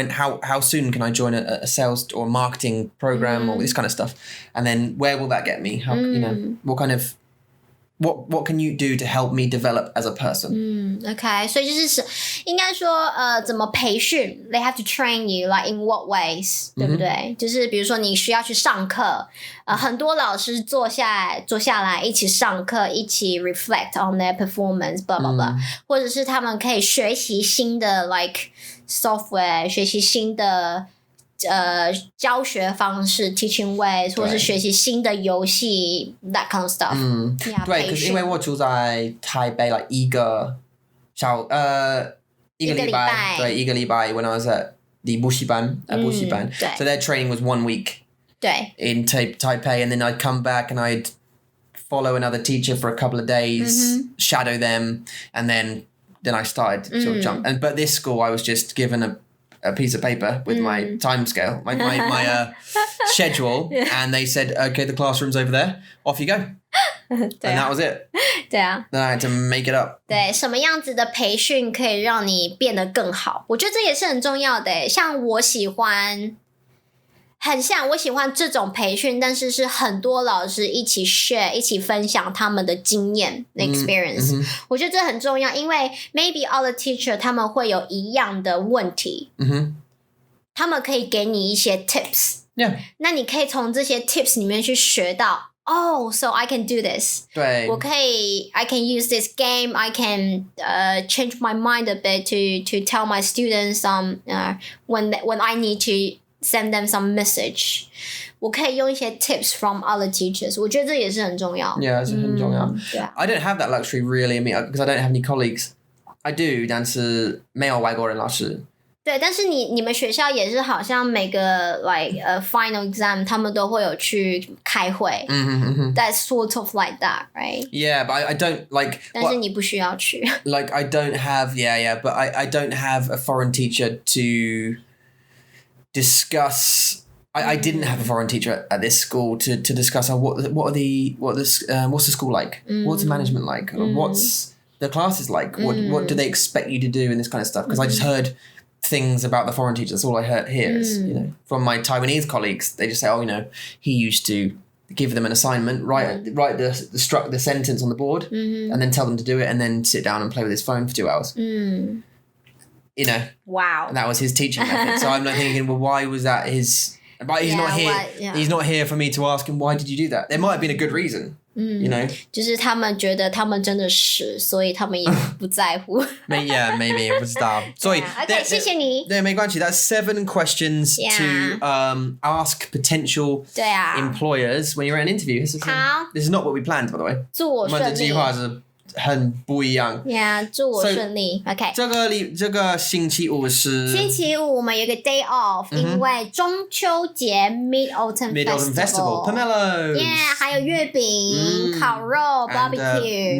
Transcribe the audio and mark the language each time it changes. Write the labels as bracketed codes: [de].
[en] How soon can I join a sales or marketing program or this kind of stuff? And then where will that get me? How you know what kind of what can you do to help me develop as a person? [zh] OK， 所以就是应该说怎么培训 ？ [en] They have to train you like in what ways，、 [zh] 对不对？就是比如说你需要去上课，很多老师坐下来一起上课，一起 [en] reflect on their performance，blah blah [zh] blah，、或者是他们可以学习新的 [en] like software， [zh] 学习新的。教学方式 [en] teaching ways， [zh] 或者是学习新的游戏 [en] that kind of stuff。 Yeah， [zh] 对，可是因为我住在台北 like 一个礼拜，对，一个礼拜 [en] when I was at the [zh] 补习班，对 [en] so their training was 1 week [zh] 对 [en] in Taipei, and then I'd come back and I'd follow another teacher for a couple of days, shadow them, and then I started to sort of jump. But this school I was just given a piece of paper with my time scale, my schedule, and they said, okay, the classroom's over there, off you go. And that was it. [zh] 对啊， [en] Then I had to make it up. [zh] 对，什么样子的培训可以让你变得更好？我觉得这也是很重要的。像我喜欢这种培训，但是是很多老师一起 share， 一起分享他们的经验 experience。我觉得这很重要，因为 [en] maybe all the teacher [zh] 他们会有一样的问题，他们可以给你一些 tips。 [en] Yeah. [zh] 那你可以从这些 tips 里面去学到。 [en] Oh, so I can do this. [zh] 对， [en] I can use this game. I can change my mind a bit to tell my students when I need to send them some message. [zh] 我可以用一些 [en] tips from other teachers. [zh] 我觉得这也是很重要。 Yeah, 是很重要。对啊。 [en] I don't have that luxury really, I mean, because I don't have any colleagues. I do, [zh] 但是没有外国人老师。对，但是你们学校也是好像每个 like final exam 他们都会有去开会。 [en] That's sort of like that, right? Yeah, but I don't like. [zh] 但是你不需要去。 [en] Like I don't have, but I don't have a foreign teacher to discuss. I didn't have a foreign teacher at this school to discuss what's the school like? What's the management like? What's the classes like? What do they expect you to do and this kind of stuff? Because I just heard things about the foreign teachers. That's all I hear is, you know, from my Taiwanese colleagues. They just say, oh, you know, he used to give them an assignment, write the sentence on the board, and then tell them to do it, and then sit down and play with his phone for 2 hours. you know, Wow. and that was his teaching method. So I'm like thinking, well, why was that his? But he's not here. He's not here for me to ask him why did you do that. There might have been a good reason. You know, [zh] 就是他们觉得他们真的是，所以他们也不在乎。 maybe 不知道。所以 OK， 谢谢你。对，没关系。 [en] That's 7 questions to ask potential employers when you're at an interview. [zh] 好 [en] This is not what we planned, by the way. [zh] 祝我顺利。我们的计划是很不一样。 Yeah， 祝我顺利。OK。这个星期五是星期五，我们有一个 day off，因为中秋节 Mid Autumn [en] Festival。Pomelo。Yeah， [zh] 还有月饼、烤肉、barbecue、